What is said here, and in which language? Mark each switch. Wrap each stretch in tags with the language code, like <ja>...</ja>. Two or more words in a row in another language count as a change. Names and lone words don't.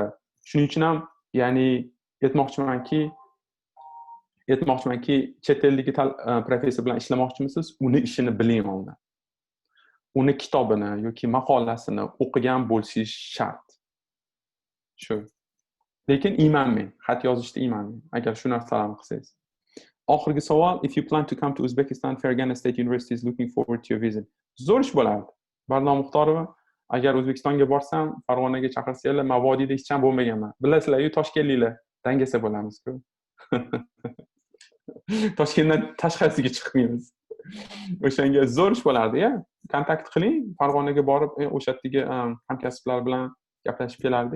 <uz>Shuning uchun ham, ya'ni aytmoqchimanki, chet eldagi professor bilan ishlamoqchimisiz, uni ishini biling oldin. Uni kitobini yoki maqolasini o'qigan bo'lishingiz shart. Shu. Lekin iymanmang, xat yozishda iymanmang, agar shu narsalarni qilsangiz. Oxirgi savol,</uz> <en>if you plan to come to Uzbekistan, Fergana State University is looking forward to your visit.</en> <uz>Zo'r ish bo'ladi. Barnom Muxtorova, agar O'zbekistonga borsam, Farg'onaga chaqirsanglar, Mavodiyda hech ham bo'lmaganman. Bilasizlar-ku, Toshkentliklar dangasa bo'lamiz-ku. Toshkentdan tashqarisiga chiqmaymiz. O'shanga zo'r ish bo'lardi-ya. Kontakt qiling, Farg'onaga borib, o'sha yerdagi hamkasblar bilan gaplashib kelardik.</uz>